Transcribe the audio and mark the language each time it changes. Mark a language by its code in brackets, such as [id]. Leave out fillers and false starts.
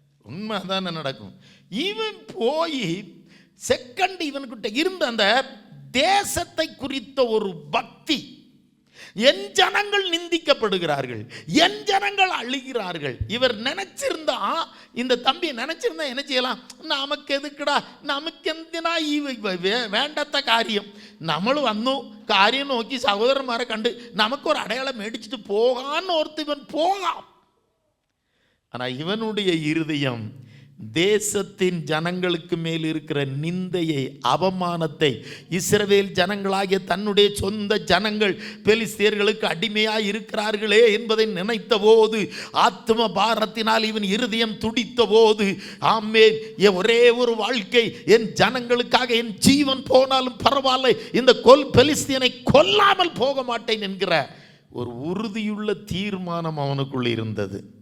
[ta] உண்மை தானே நடக்கும். இவன் போய் செகண்ட் இவனுக்கிட்ட இருந்த அந்த தேசத்தை குறித்த ஒரு பக்தி. என் ஜனங்கள் நிந்திக்கப்படுகிறார்கள், என் ஜனங்கள் அழுகிறார்கள். இவர் நினைச்சிருந்தா, இந்த தம்பி நினைச்சிருந்தா என்ன செய்யலாம்? நமக்கு எதுக்குடா, நமக்கு [ml] എന്തിനാ ഈ വേണ്ടാത്ത കാര്യം, നമ്മൾ വന്നു കാര്യം നോക്കി സഹോദരന്മാരെ കണ്ട് നമുക്കൊരു അടയാളം മേടിച്ചിട്ട് പോകാന്ന് ഓർത്ത് ഇവൻ പോകാം. [ta] ஆனால் இவனுடைய இருதயம் தேசத்தின் ஜனங்களுக்கு மேல் இருக்கிற நிந்தையை, அவமானத்தை, இஸ்ரவேல் ஜனங்களாகிய தன்னுடைய சொந்த ஜனங்கள் பெலிஸ்தியர்களுக்கு அடிமையாய் இருக்கிறார்களே என்பதை நினைத்த போது, ஆத்ம பாரத்தினால் இவன் இருதயம் துடித்த போது, ஆமென், ஒரே ஒரு வாழ்க்கை, என் ஜனங்களுக்காக என் ஜீவன் போனாலும் பரவாயில்லை, இந்த பெலிஸ்தியனை கொல்லாமல் போக மாட்டேன் என்கிற ஒரு உறுதியுள்ள தீர்மானம் அவனுக்குள்ள இருந்தது.